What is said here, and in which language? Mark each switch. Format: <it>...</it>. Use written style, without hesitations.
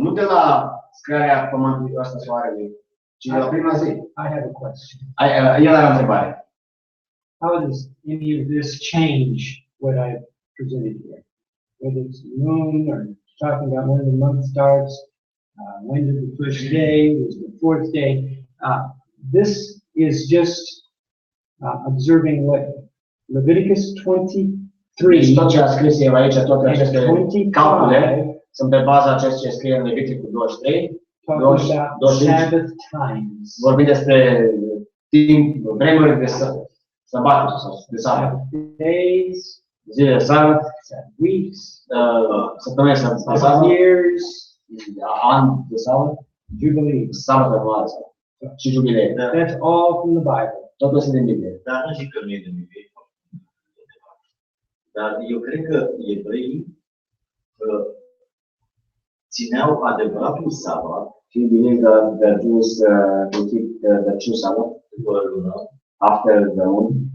<ro>Nu de la crearea pământului ăsta soarelui, ci de la prima zi.</ro> <en>I have a question.</en> <ro>El are o întrebare.</ro> <en>How does any of this change what I've presented here? Whether it's the moon or talking about when the month starts, when did the first day, was the fourth day. This is just observing what Leviticus 23</en> <ro>Tot ce a scris el aici, toate</ro> <en>and</en> <ro>aceste 25 calcule, sunt pe baza a ceea ce scrie în Leviticul 23,</ro> <en>talking about Sabbath times.</en> <ro>vorbim despre timp, vremuri de sabat sau de sabat.</ro> <en>Days,</en> <ro>Zile de sabat,</ro> <en>weeks,</en> <ro>săptămâni de sabat,</ro> <en>years,</en> <ro>ani de sabat,</ro> <en>jubilees.</en> <ro>sabat anual și jubilei.</ro> <en>That's all from the Bible.</en> <ro>Totul este din Biblie. Dar nu zic că nu e din Biblie. Dar eu cred că evreii țineau adevăratul sabat.</ro> <en>He believes that the Jews will keep the true Sabbath after the moon.</en>